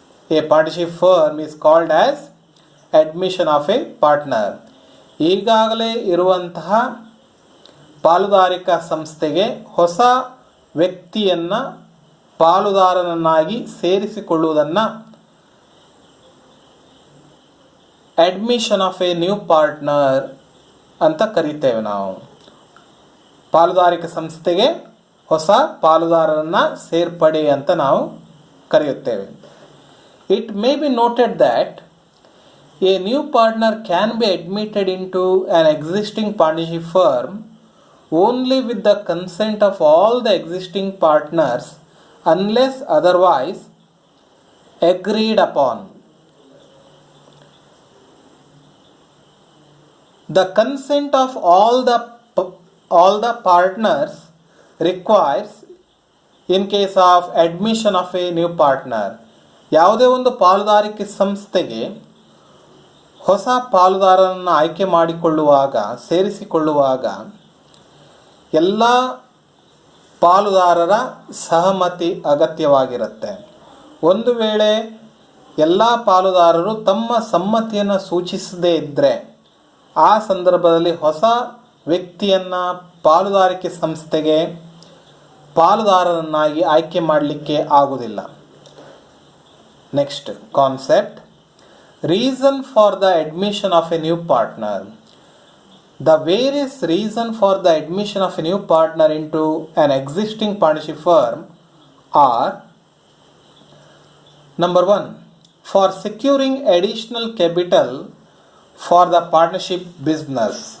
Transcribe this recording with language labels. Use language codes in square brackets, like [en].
[en] A partnership firm is called as admission of a partner. [kn] ಈಗಾಗಲೇ ಇರುವಂತಹ ಪಾಲುದಾರಿಕಾ ಸಂಸ್ಥೆಗೆ ಹೊಸ ವ್ಯಕ್ತಿಯನ್ನು ಪಾಲುದಾರನನ್ನಾಗಿ ಸೇರಿಸಿಕೊಳ್ಳುವುದನ್ನು [en] admission of a new partner [kn] ಅಂತ ಕರೀತೇವೆ ನಾವು. ಪಾಲುದಾರಿಕಾ ಸಂಸ್ಥೆಗೆ ಹೊಸ ಪಾಲುದಾರರನ್ನು ಸೇರ್ಪಡೆ ಅಂತ ನಾವು ಕರೆಯುತ್ತೇವೆ. [en] It may be noted that a new partner can be admitted into an existing partnership firm only with the consent of all the existing partners unless otherwise agreed upon. The consent of all the partners requires in case of admission of a new partner. [kn] ಯಾವುದೇ ಒಂದು ಪಾಲುದಾರಿಕೆ ಸಂಸ್ಥೆಗೆ ಹೊಸ ಪಾಲುದಾರರನ್ನು ಆಯ್ಕೆ ಮಾಡಿಕೊಳ್ಳುವಾಗ, ಸೇರಿಸಿಕೊಳ್ಳುವಾಗ ಎಲ್ಲ ಪಾಲುದಾರರ ಸಹಮತಿ ಅಗತ್ಯವಾಗಿರುತ್ತೆ. ಒಂದು ವೇಳೆ ಎಲ್ಲ ಪಾಲುದಾರರು ತಮ್ಮ ಸಮ್ಮತಿಯನ್ನು ಸೂಚಿಸದೇ ಇದ್ದರೆ ಆ ಸಂದರ್ಭದಲ್ಲಿ ಹೊಸ ವ್ಯಕ್ತಿಯನ್ನು ಪಾಲುದಾರಿಕೆ ಸಂಸ್ಥೆಗೆ ಪಾಲುದಾರರನ್ನಾಗಿ ಆಯ್ಕೆ ಮಾಡಲಿಕ್ಕೆ ಆಗುವುದಿಲ್ಲ. [en] Next concept, reason for the admission of a new partner. The various reason for the admission of a new partner into an existing partnership firm are: number 1, for securing additional capital for the partnership business.